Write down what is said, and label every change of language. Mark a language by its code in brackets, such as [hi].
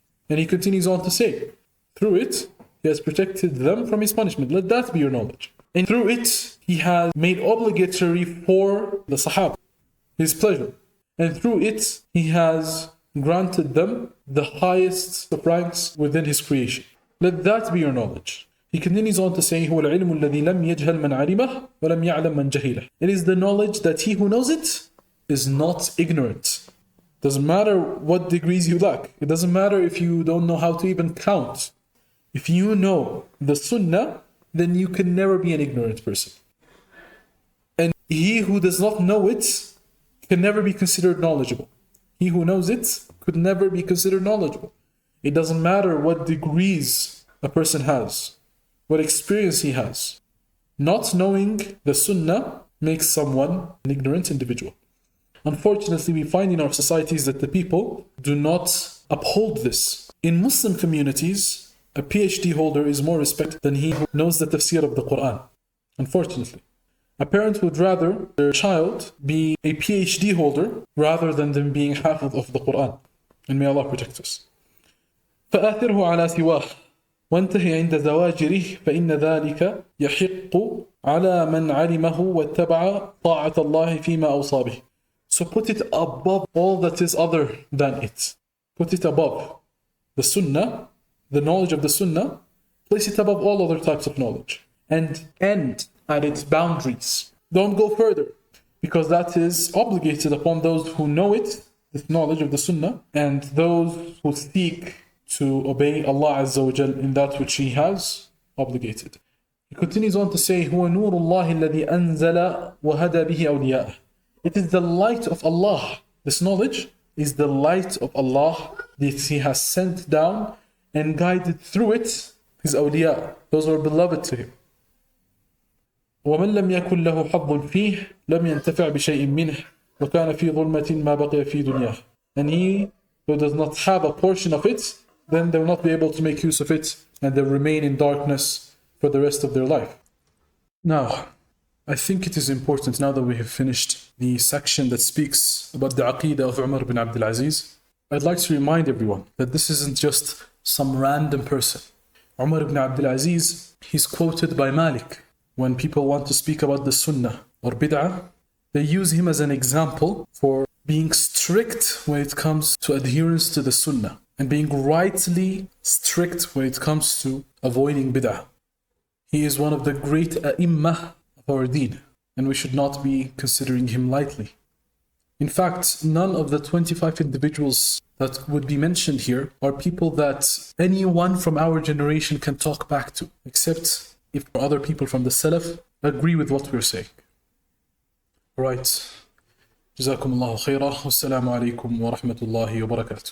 [en] And he continues on to say, through it, He has protected them from His punishment. Let that be your knowledge. And through it, He has made obligatory for the Sahaba His pleasure. And through it, He has granted them the highest of ranks within His creation. Let that be your knowledge. He continues on to say, [ar] هو العلم الذي لم يجهل من علمه ولم يعلم من جهله. [en] It is the knowledge that he who knows it is not ignorant. Doesn't matter what degrees you lack. It doesn't matter if you don't know how to even count. If you know the sunnah, then you can never be an ignorant person. And he who does not know it can never be considered knowledgeable. He who knows it could never be considered knowledgeable. It doesn't matter what degrees a person has, what experience he has. Not knowing the Sunnah makes someone an ignorant individual. Unfortunately, we find in our societies that the people do not uphold this. In Muslim communities, a PhD holder is more respected than he who knows the tafsir of the Quran. Unfortunately. A parent would rather their child be a PhD holder rather than them being hafiz of the Quran. And may Allah protect us. [ar] فآثره على سواه وانتهي عند زواجره فإن ذلك يحق على من علمه واتبع طاعة الله فيما أوصى به. [en] So put it above all that is other than it. Put it above the Sunnah, the knowledge of the Sunnah. Place it above all other types of knowledge. And end at its boundaries. Don't go further, because that is obligated upon those who know it, the knowledge of the Sunnah, and those who seek to obey Allah Azza wa Jal in that which He has obligated. He continues on to say, [ar] هو نور الله الذي أنزل وهدى به أولياءه. [en] It is the light of Allah. This knowledge is the light of Allah that He has sent down and guided through it His awliya, those who are beloved to Him. [ar] ومن لم يكن له حظ فيه لم ينتفع بشيء منه وكان في ظلمة ما بقي في دنياه. [en] And he who does not have a portion of it, then they will not be able to make use of it, and they remain in darkness for the rest of their life. Now, I think it is important, now that we have finished the section that speaks about the Aqeedah of Omar Bin Abdul Aziz, I'd like to remind everyone that this isn't just some random person. Omar Bin Abdul Aziz, he's quoted by Malik. When people want to speak about the Sunnah or Bid'ah, they use him as an example for being strict when it comes to adherence to the Sunnah and being rightly strict when it comes to avoiding Bid'ah. He is one of the great A'immah of our deen, and we should not be considering him lightly. In fact, none of the 25 individuals that would be mentioned here are people that anyone from our generation can talk back to, except if other people from the Salaf agree with what we're saying. Right. [ar] جزاكم الله خيرا والسلام عليكم ورحمة الله وبركاته.